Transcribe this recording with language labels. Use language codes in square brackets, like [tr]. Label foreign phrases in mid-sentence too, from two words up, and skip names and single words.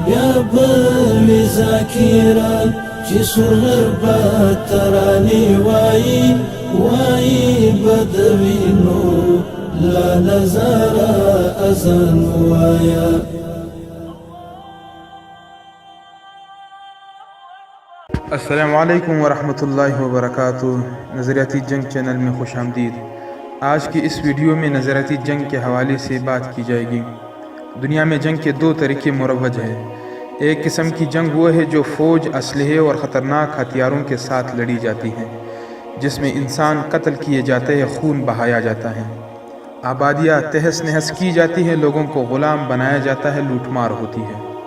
[ps] بیا بوي ذاکران چې سرغر با ترانې وایي بدوینو لا نظارا اذان وایا. [ar] السلام علیکم ورحمۃ اللہ وبرکاتہ. [ur] نظریاتی جنگ چینل میں خوش آمدید. آج کی اس ویڈیو میں نظریاتی جنگ کے حوالے سے بات کی جائے گی. دنیا میں جنگ کے دو طریقے مروج ہیں. ایک قسم کی جنگ وہ ہے جو فوج، اسلحے اور خطرناک ہتھیاروں کے ساتھ لڑی جاتی ہے، جس میں انسان قتل کیے جاتے ہیں، خون بہایا جاتا ہے، آبادیاں تہس نہس کی جاتی ہیں، لوگوں کو غلام بنایا جاتا ہے، لوٹ مار ہوتی ہے.